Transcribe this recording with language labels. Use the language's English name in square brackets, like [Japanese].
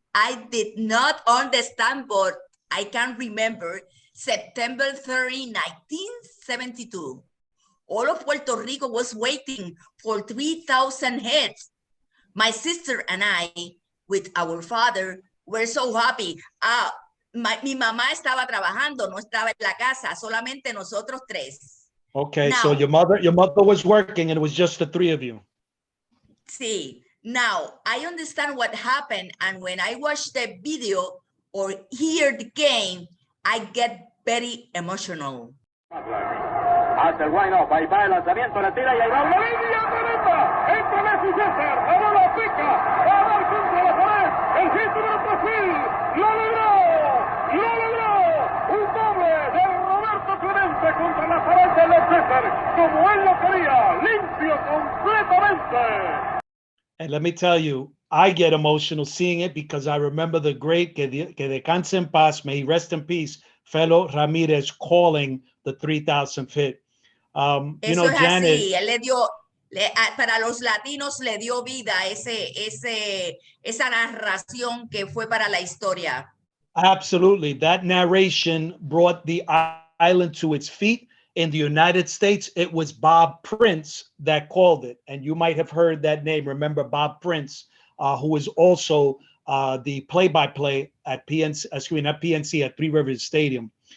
[English] I did not understand, but I can remember September 30, 1972. All of Puerto Rico was waiting for 3,000 heads. My sister and I, with our father, were so happy. [Spanish] Mi mamá estaba trabajando, no estaba en la casa, solamente nosotros tres. [English] Okay, so Now, your mother was working, and it was just the three of you. see, now I understand what happened, and when I watch the video or hear the game, I get very emotional. [Spanish] Hace el wind-up, ahí va el lanzamiento, la tira y ahí va la línea tremenda. Entra Messi César, la bola pica, va a dar contra la pared. El hit número 3000, lo logró, lo logró. Un doble de Roberto Clemente contra la pared de los César, como él lo quería, limpio completamente. [English] And let me tell you, I get emotional seeing it because I remember the great, [Spanish] que descanse en paz, [English] may he rest in peace, Felo Ramirez calling the 3,000th hit. You know, [Spanish] es Janet, así, él le dio, para los latinos le dio vida esa narración que fue para la historia. [English] absolutely. That narration brought the island to its feet. In the United States, it was Bob Prince that called it. And you might have heard that name. Remember Bob Prince, who was also the play-by-play at PNC, at PNC at Three Rivers Stadium.